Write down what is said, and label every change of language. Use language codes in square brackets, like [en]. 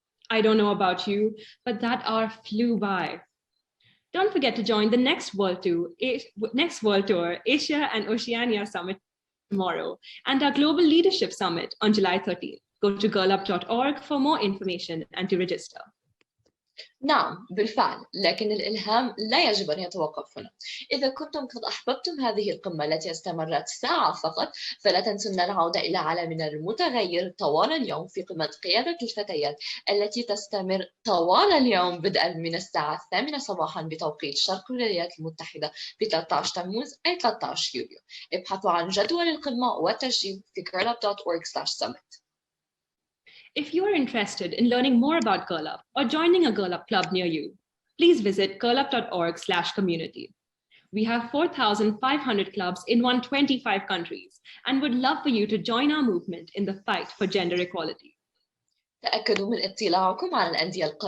[en] I don't know about you, but that hour flew by. Don't forget to join the next World Tour Asia and Oceania Summit tomorrow, and our Global Leadership Summit on July 13th. Go to girlup.org for more information and to register. [ar] نعم بالفعل، لكن الإلهام لا يجب أن يتوقف هنا. إذا كنتم قد أحببتم هذه القمة التي استمرت ساعة فقط، فلا تنسون العودة إلى عالمنا المتغير طوال اليوم في قمة قيادة الفتيات التي تستمر طوال اليوم بدءا من الساعة 8 صباحا بتوقيت شرق الولايات المتحدة ب 13 تموز أي 13 يوليو. ابحثوا عن جدول القمة والتسجيل في girlup.org/summit. [en] If you are interested in learning more about Girl Up or joining a Girl Up club near you, please visit girlup.org/community. We have 4,500 clubs in 125 countries and would love for you to join our movement in the fight for gender equality. [ar] تأكدوا من اطلاعكم على الأندية القريبة منكم، وشكرا لكم جميعا على قمة رائعة.